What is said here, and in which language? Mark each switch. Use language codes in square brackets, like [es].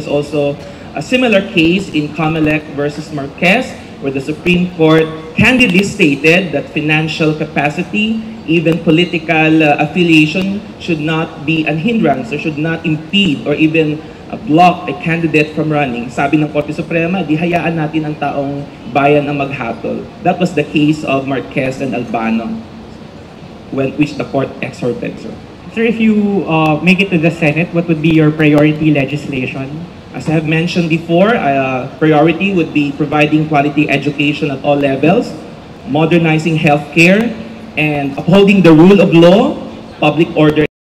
[en] There's also a similar case in COMELEC versus Marquez, where the Supreme Court candidly stated that financial capacity, even political affiliation, should not be an hindrance or should not impede or even block a candidate from running. [tl] Sabi ng Korte Suprema, di hayaan natin ang taong bayan ang maghatol. [en] That was the case of Marquez and Albano, which the court exhorted, sir. Sir, if you make it to the Senate, what would be your priority legislation? As I have mentioned before, priority would be providing quality education at all levels, modernizing healthcare, and upholding the rule of law, public order.